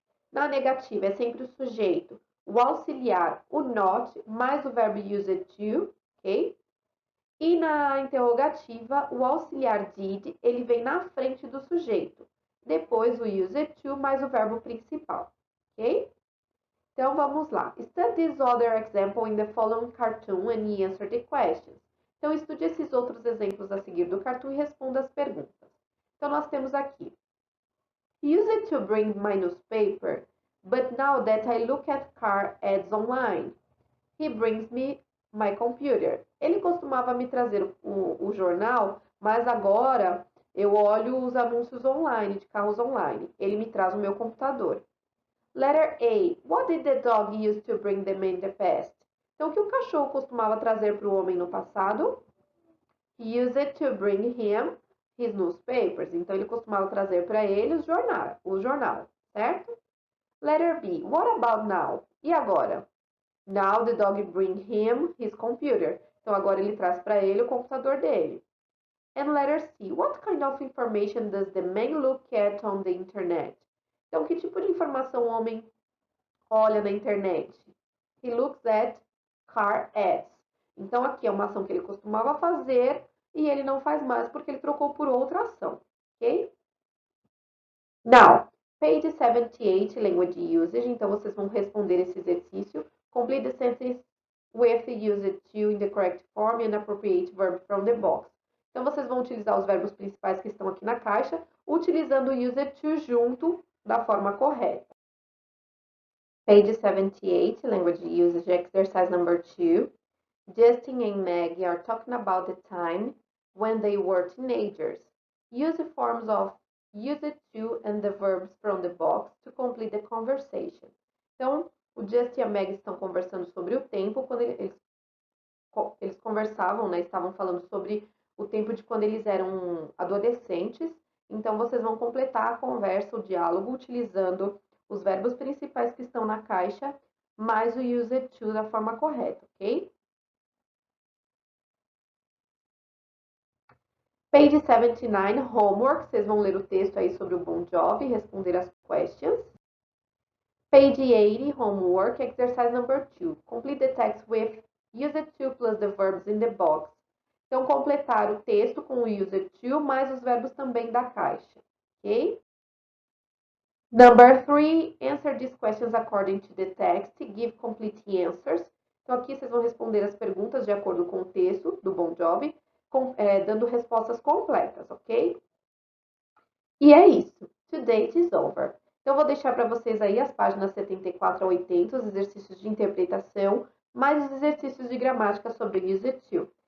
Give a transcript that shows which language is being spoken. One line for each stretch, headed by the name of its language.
Portuguese: Na negativa é sempre o sujeito, o auxiliar, o not, mais o verbo use to, ok? E na interrogativa, o auxiliar did, ele vem na frente do sujeito. Depois o use to mais o verbo principal, ok? Então, vamos lá.
English: Study this other example in the following cartoon and answer the questions.
Portuguese: Então, estude esses outros exemplos a seguir do cartoon e responda as perguntas. Então, nós temos aqui.
English: Use to bring my newspaper, but now that I look at car ads online, he brings me my computer.
Portuguese: Ele costumava me trazer o jornal, mas agora eu olho os anúncios online, de carros online. Ele me traz o meu computador.
English: Letter A. What did the dog use to bring them in the past?
Portuguese: Então, o que o cachorro costumava trazer para o homem no passado?
English: He used it to bring him his newspapers.
Portuguese: Então, ele costumava trazer para ele o jornal, certo?
English: Letter B. What about now?
Portuguese: E agora?
English: Now the dog bring him his computer.
Portuguese: Então, agora ele traz para ele o computador dele.
English: And letter C. What kind of information does the man look at on the internet?
Portuguese: Então, que tipo de informação o homem olha na internet?
English: He looks at car ads.
Portuguese: Então, aqui é uma ação que ele costumava fazer e ele não faz mais porque ele trocou por outra ação, ok?
English: Now, page 78, language usage.
Portuguese: Então, vocês vão responder esse exercício.
English: Complete the sentence with the use to in the correct form and appropriate verb from the box.
Portuguese: Então, vocês vão utilizar os verbos principais que estão aqui na caixa, utilizando o use to junto da forma correta.
English: Page 78, language usage exercise number 2. Justin and Maggie are talking about the time when they were teenagers. Use the forms of use to and the verbs from the box to complete the conversation.
Portuguese: Então, o Justin e a Maggie estão conversando sobre o tempo, quando eles conversavam, né, estavam falando sobre o tempo de quando eles eram adolescentes. Então, vocês vão completar a conversa, o diálogo, utilizando os verbos principais que estão na caixa, mais o use to da forma correta, ok?
English: Page 79, homework.
Portuguese: Vocês vão ler o texto aí sobre o Bon Jovi e responder as questions.
English: Page 80, homework, exercise number 2. Complete the text with use to plus the verbs in the box.
Portuguese: Então, completar o texto com o use to mais os verbos também da caixa, ok?
English: Number 3, answer these questions according to the text. Give complete answers.
Portuguese: Então, aqui vocês vão responder as perguntas de acordo com o texto do Bon Jovi, dando respostas completas, ok? E é isso.
English: Today is over.
Portuguese: Então, eu vou deixar para vocês aí as páginas 74 a 80, os exercícios de interpretação, mais os exercícios de gramática sobre use to.